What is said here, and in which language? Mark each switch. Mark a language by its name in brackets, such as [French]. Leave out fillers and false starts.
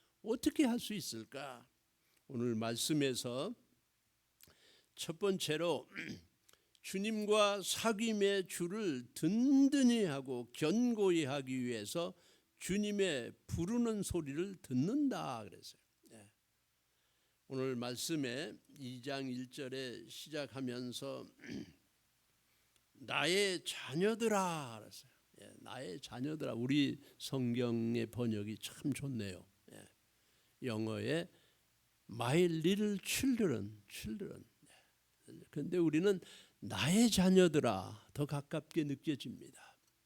[Korean] 어떻게 할 수 있을까? 오늘 말씀에서 첫 번째로 주님과 사귐의 줄을 든든히 하고 견고히 하기 위해서 주님의 부르는 소리를 듣는다 그랬어요. 오늘 말씀에 2장 1절에 시작하면서 나의 자녀들아 그랬어요. 나의 자녀들아. 우리 성경의 번역이 참 좋네요. [English] 영어에 My little children. [Korean] 그런데 우리는 나의 자녀들아 더 가깝게 느껴집니다.